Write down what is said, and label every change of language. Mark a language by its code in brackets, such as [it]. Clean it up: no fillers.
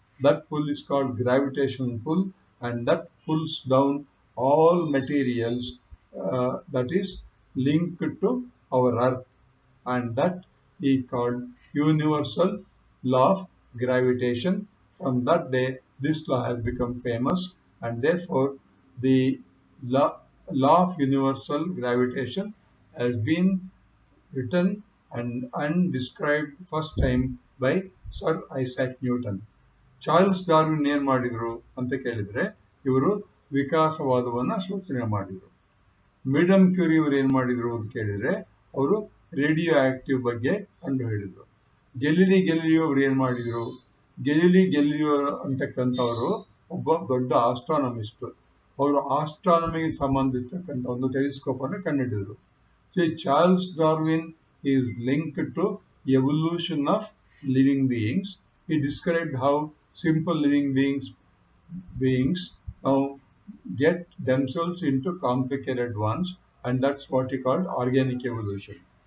[en] That pull is called gravitational pull, and that pulls down all materials that is linked to our Earth, and that he called universal law of gravitation. From that day, this law has become famous, and therefore the law of universal gravitation has been written and described first time by Sir Isaac Newton. [kn] Charles Darwin ಏನ್ ಮಾಡಿದ್ರು ಅಂತ ಕೇಳಿದ್ರೆ, ಇವರು ವಿಕಾಸವಾದವನ್ನ ಸೂಚನೆ ಮಾಡಿದ್ರು. Madam Curie ಅವರು ಏನ್ ಮಾಡಿದ್ರು ಅಂತ ಕೇಳಿದ್ರೆ, ಅವರು ರೇಡಿಯೋ ಆಕ್ಟಿವ್ ಬಗ್ಗೆ ಕಂಡು ಹಿಡಿದ್ರು. ಗೆಲಿಲಿ ಗೆಲಿಲಿಯೋ ಅವರು ಏನ್ ಮಾಡಿದ್ರು, ಗೆಲಿಲಿ ಗೆಲಿಲಿಯೋ ಅಂತಕ್ಕಂಥವರು ಒಬ್ಬ ದೊಡ್ಡ ಆಸ್ಟ್ರಾನಮಿಸ್ಟ್. ಅವರು ಆಸ್ಟ್ರಾನಮಿಗೆ ಸಂಬಂಧಿಸಿರ್ತಕ್ಕಂಥ ಒಂದು ಟೆಲಿಸ್ಕೋಪ್ ಅನ್ನು ಕಂಡುಹಿಡಿದ್ರು. [en] So Charles Darwin is linked to evolution of living beings. He described how simple living beings now get themselves into complicated ones, and that's what he called organic evolution.